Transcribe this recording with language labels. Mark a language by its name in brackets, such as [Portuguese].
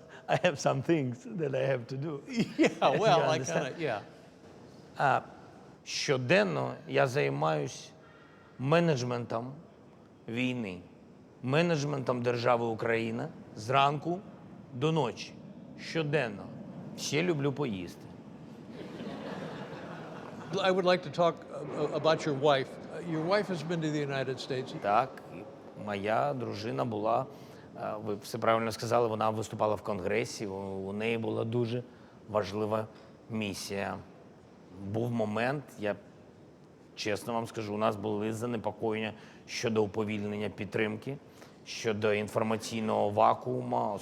[English] I have some things that I have to do. Yeah, well, I kind of, yeah. [Ukrainian] Щоденно я займаюсь менеджментом війни, менеджментом держави Україна зранку до ночі. Щоденно. Ще люблю поїсти. [English] I would like to talk about your wife. Your wife has been to the United States. [Ukrainian] Так, моя дружина була, ви все правильно сказали, вона виступала в Конгресі, у неї була дуже важлива місія. Був момент, я чесно вам скажу, у нас були занепокоєння щодо уповільнення підтримки, щодо інформаційного вакууму.